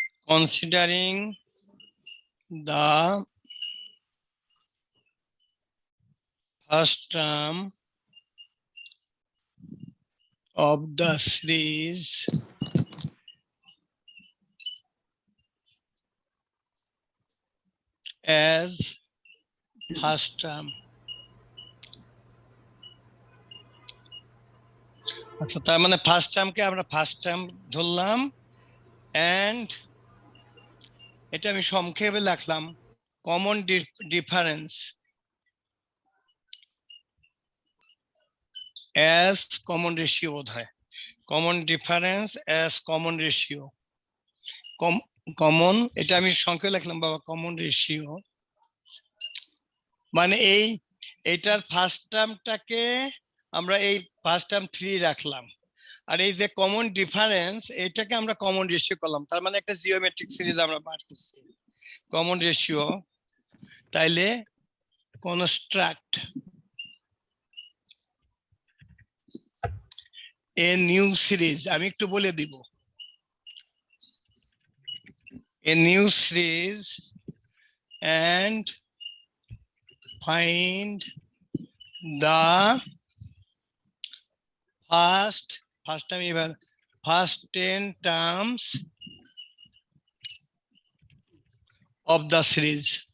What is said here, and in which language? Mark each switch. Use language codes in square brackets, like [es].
[en] considering the first term of the series as first term. [bn] আচ্ছা, তার মানে first টার্মকে আমরা ফার্স্ট টার্ম ধরলাম, এন্ড এটা আমি সংক্ষেপে লিখলাম common difference [en] as common ratio [bn] বোধ হয়, common difference as common ratio, common, এটা আমি সংক্ষেপে লিখলাম বাবা কমন রেশিও। মানে এইটার ফার্স্ট টার্মটাকে আমরা এই ফার্স্ট টার্ম 3 রাখলাম, আর এই যে কমন ডিফারেন্স এটাকে আমরা কমন রেশিও করলাম, তার মানে একটা জিওমেট্রিক সিরিজ আমরা বার করছি কমন রেশিও। তাইলে কনস্ট্রাক্ট এ নিউ সিরিজ, আমি একটু বলে দিব, [en] a new series and find the first time even first 10 terms of the series.